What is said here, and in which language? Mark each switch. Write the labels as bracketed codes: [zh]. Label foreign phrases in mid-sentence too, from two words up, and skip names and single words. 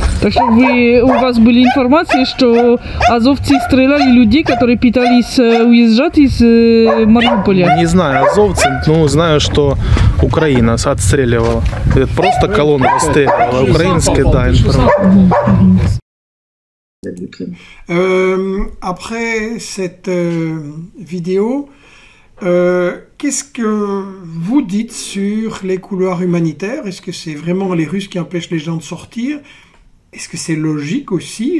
[ru] Так что у вас были информации, что азовцы стреляли людей, которые пытались уезжать из Мариуполя? Не знаю азовцы, но знаю, что Украина отстреливала. Это просто колонна отстреливала. Украинская, да, информация. [fr] Après cette vidéo, qu'est-ce que vous dites sur les couloirs humanitaires? Est-ce que c'est vraiment les Russes qui empêchent les gens de sortir? Est-ce que c'est logique aussi?